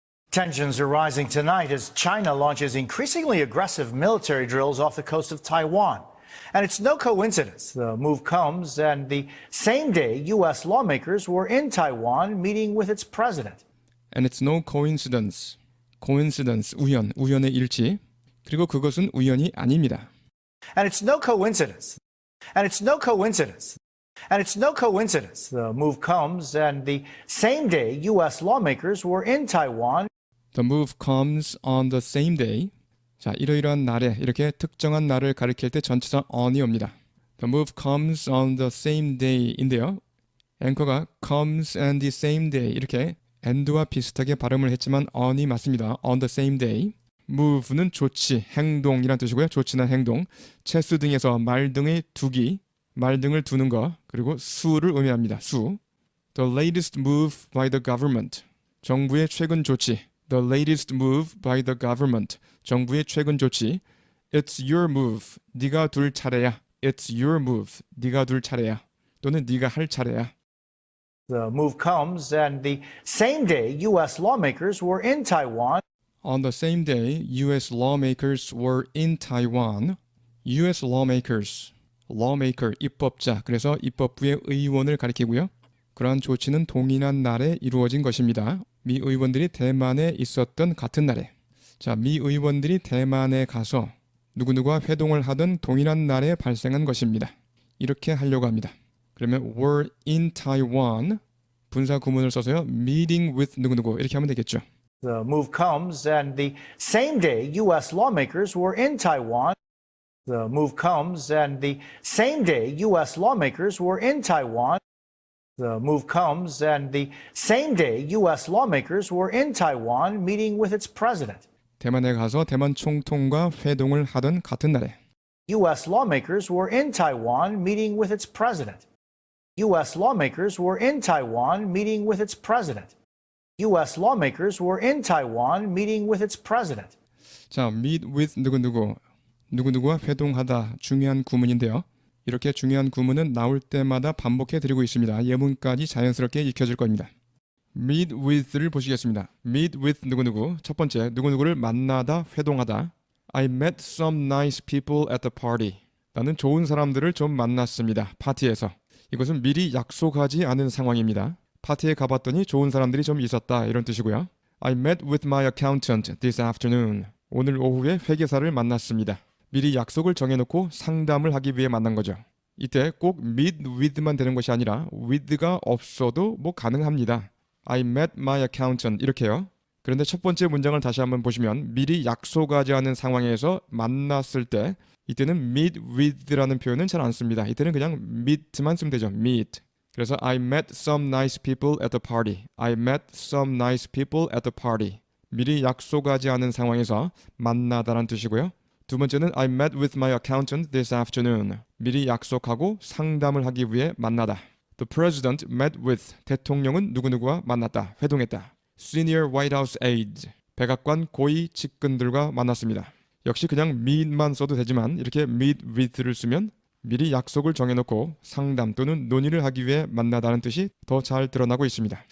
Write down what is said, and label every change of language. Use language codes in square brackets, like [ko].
[en] Tensions are rising tonight as China launches increasingly aggressive military drills off the coast of Taiwan. And it's no coincidence the move comes and the same day U.S. lawmakers were in Taiwan meeting with its president. And it's no coincidence. [ko] coincidence, 우연의 일치. 그리고 그것은 우연이 아닙니다. [en] And it's no coincidence. And it's no coincidence. And it's no coincidence the move comes and the same day U.S. lawmakers were in Taiwan. The move comes on the same day. [ko] 자, 이러이러한 날에 이렇게 특정한 날을 가리킬 때 전치사 on이 옵니다. [en] The move comes on the same day인데요. [ko] 앵커가 [en] comes and the same day [ko] 이렇게 and와 비슷하게 발음을 했지만 on이 맞습니다. [en] On the same day. [ko] move는 조치, 행동이란 뜻이고요. 조치나 행동. 체스 등에서 말 등의 두기, 말 등을 두는 것, 그리고 수를 의미합니다. 수. [en] The latest move by the government. [ko] 정부의 최근 조치. [en] The latest move by the government. [ko] 정부의 최근 조치. [en] It's your move. [ko] 네가 둘 차례야. It's your move. 네가 둘 차례야. 또는 네가 할 차례야. [en] The move comes and the same day U.S. lawmakers were in Taiwan. On the same day, U.S. lawmakers were in Taiwan. U.S. [ko] lawmakers, lawmaker, 입법자, 그래서 입법부의 의원을 가리키고요. 그러한 조치는 동일한 날에 이루어진 것입니다. 미 의원들이 대만에 있었던 같은 날에. 자, 미 의원들이 대만에 가서 누구누구와 회동을 하던 동일한 날에 발생한 것입니다. 이렇게 하려고 합니다. 그러면 [en] were in Taiwan, [ko] 분사 구문을 써서요. [en] meeting with [ko] 누구누구 이렇게 하면 되겠죠. [en] The move comes and the same day U.S. lawmakers were in Taiwan. The move comes and the same day U.S. lawmakers were in Taiwan. The move comes and the same day U.S. lawmakers were in Taiwan meeting with its president. [ko] 대만에 가서 대만 총통과 회동을 하던 같은 날에 [en] U.S. lawmakers were in Taiwan meeting with its president. U.S. lawmakers were in Taiwan meeting with its president. U.S. lawmakers were in Taiwan meeting with its president. [ko] 자, meet with 누구누구와 회동하다 중요한 구문인데요. 이렇게 중요한 구문은 나올 때마다 반복해 드리고 있습니다. 예문까지 자연스럽게 익혀질 겁니다. meet with를 보시겠습니다. meet with 누구누구. 첫 번째, 누구누구를 만나다, 회동하다. [en] I met some nice people at the party. [ko] 나는 좋은 사람들을 좀 만났습니다. 파티에서. 이것은 미리 약속하지 않은 상황입니다. 파티에 가봤더니 좋은 사람들이 좀 있었다 이런 뜻이고요. [en] I met with my accountant this afternoon. [ko] 오늘 오후에 회계사를 만났습니다. 미리 약속을 정해놓고 상담을 하기 위해 만난 거죠. 이때 꼭 meet with만 되는 것이 아니라 with가 없어도 뭐 가능합니다. [en] I met my accountant [ko] 이렇게요. 그런데 첫 번째 문장을 다시 한번 보시면 미리 약속하지 않은 상황에서 만났을 때 이때는 meet with라는 표현은 잘 안 씁니다. 이때는 그냥 meet만 쓰면 되죠. [en] meet. [ko] 그래서 [en] I met some nice people at the party. I met some nice people at the party. [ko] 미리 약속하지 않은 상황에서 만나다라는 뜻이고요. 두 번째는 [en] I met with my accountant this afternoon. [ko] 미리 약속하고 상담을 하기 위해 만나다. [en] The president met with. [ko] 대통령은 누구누구와 만났다, 회동했다. [en] Senior White House aides. [ko] 백악관 고위 측근들과 만났습니다. 역시 그냥 meet만 써도 되지만 이렇게 meet with를 쓰면 미리 약속을 정해놓고 상담 또는 논의를 하기 위해 만나다는 뜻이 더 잘 드러나고 있습니다.